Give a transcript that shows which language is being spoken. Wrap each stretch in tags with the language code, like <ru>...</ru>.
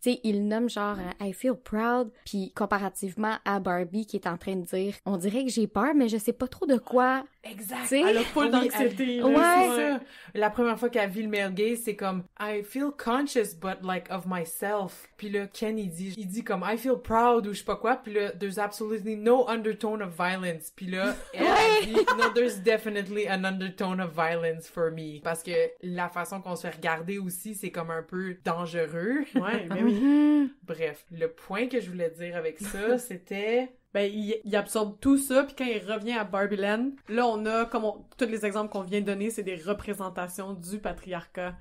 <fr>Tu sais, il nomme genre «</fr> <en>I feel proud</en> <fr>», puis comparativement à Barbie qui est en train de dire « On dirait que j'ai peur, mais je sais pas trop de quoi. » Exact. T'sais? Elle a full Oui, d'anxiété. là, Ouais. C'est ça. La première fois qu'elle vit le male gaze, c'est comme</fr> <en>I feel conscious but like of myself.</en> <fr>Puis là, Ken il dit comme</fr> <en>I feel proud</en> <fr>ou je sais pas quoi. Puis là,</fr> <en>there's absolutely no undertone of violence.</en> <fr>Puis là, elle dit</fr> <en>no, there's definitely an undertone of violence for me.</en> <fr>Parce que la façon qu'on se fait regarder aussi, c'est comme un peu dangereux. Ouais, mais oui. Mhm. Bref, le point que je voulais dire avec ça, c'était Ben, il absorbe tout ça, puis quand il revient à Barbieland, là, on a, tous les exemples qu'on vient de donner, c'est des représentations du patriarcat.</fr>